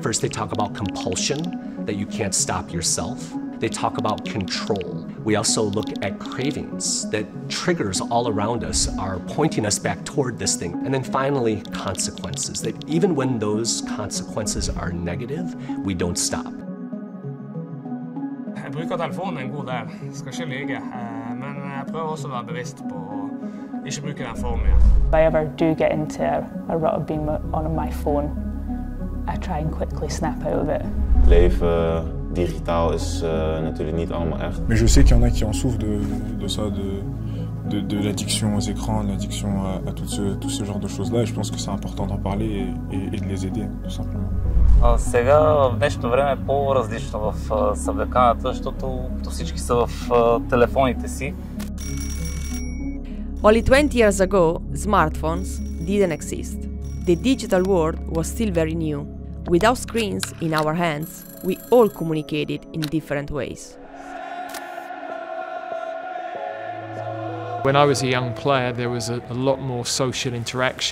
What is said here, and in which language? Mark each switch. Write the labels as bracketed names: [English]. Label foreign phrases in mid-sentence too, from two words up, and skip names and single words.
[English] First, they talk about compulsion, that you can't stop yourself. They talk about control. We also look at cravings, that triggers all around us are pointing us back toward this thing. And then finally, consequences, that even when those consequences are negative, we don't stop. [Norwegian] Jeg bruker telefonen en god del, skal ikke lyge, men jeg prøver også å være bevisst på å ikke bruke den for mye. [English] If I ever do get into a rut of being on my phone, I try and quickly snap out of it. [Dutch] Leven digitaal is natuurlijk niet allemaal echt. [French] Mais je sais qu'il y en a qui en souffrent de ça, de l'addiction aux écrans, de l'addiction à tout ce genre de choses-là. Et je pense que c'est important d'en parler et de les aider, tout simplement. [Bulgarian] Сега в днешно време е по-различно в съвлеканата, защото всички са в телефоните си. [English] Only 20 years ago, smartphones didn't exist. The digital world was still very new. Without screens in our hands, we all communicated in different ways. When I was a young player, there was a lot more social interaction.